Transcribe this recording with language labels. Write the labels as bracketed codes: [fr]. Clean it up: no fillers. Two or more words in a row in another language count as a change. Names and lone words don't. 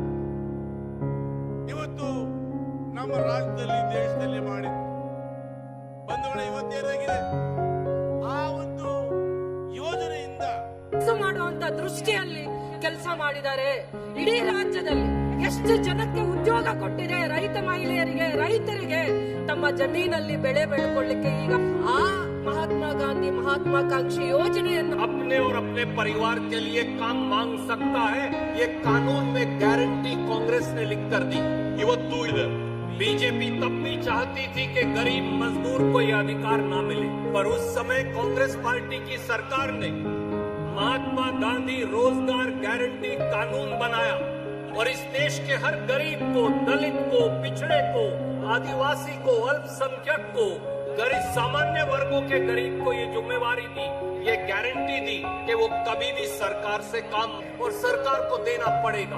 [kn] ಇವತ್ತು ನಮ್ಮ ರಾಜ್ಯದಲ್ಲಿ, ದೇಶದಲ್ಲಿ ಮಾಡಿದ್ದು ಬಂಧುಗಳ ಇವತ್ತೇನಾಗಿದೆ, ಆ ಒಂದು ಯೋಜನೆಯಿಂದ ಕೆಲಸ ಮಾಡುವಂತ ದೃಷ್ಟಿಯಲ್ಲಿ ಕೆಲಸ ಮಾಡಿದ್ದಾರೆ. ಇಡೀ ರಾಜ್ಯದಲ್ಲಿ ಎಷ್ಟು ಜನಕ್ಕೆ ಉದ್ಯೋಗ ಕೊಟ್ಟಿದೆ, ರೈತ ಮಹಿಳೆಯರಿಗೆ, ರೈತರಿಗೆ ತಮ್ಮ ಜಮೀನಲ್ಲಿ ಬೆಳೆ ಬೆಳ್ಕೊಳ್ಳಿಕ್ಕೆ ಈಗ ಆ महात्मा गांधी महात्माकांक्षी योजನೆಯನ್ನು [hi] अपने और अपने परिवार के लिए काम मांग सकता है, ये कानून में गारंटी कांग्रेस ने लिख कर दी. [kn] ಇವತ್ತು ಇದೆ. [hi] बीजेपी तब भी चाहती थी कि गरीब मजदूर को यह अधिकार न मिले, पर उस समय कांग्रेस पार्टी की सरकार ने महात्मा गांधी रोजगार गारंटी कानून बनाया और इस देश के हर गरीब को, दलित को, पिछड़े को, आदिवासी को, अल्पसंख्यक को, गरीब सामान्य वर्गों के गरीब को ये जिम्मेवारी दी, ये गारंटी दी कि वो कभी भी सरकार से काम और सरकार को देना पड़ेगा.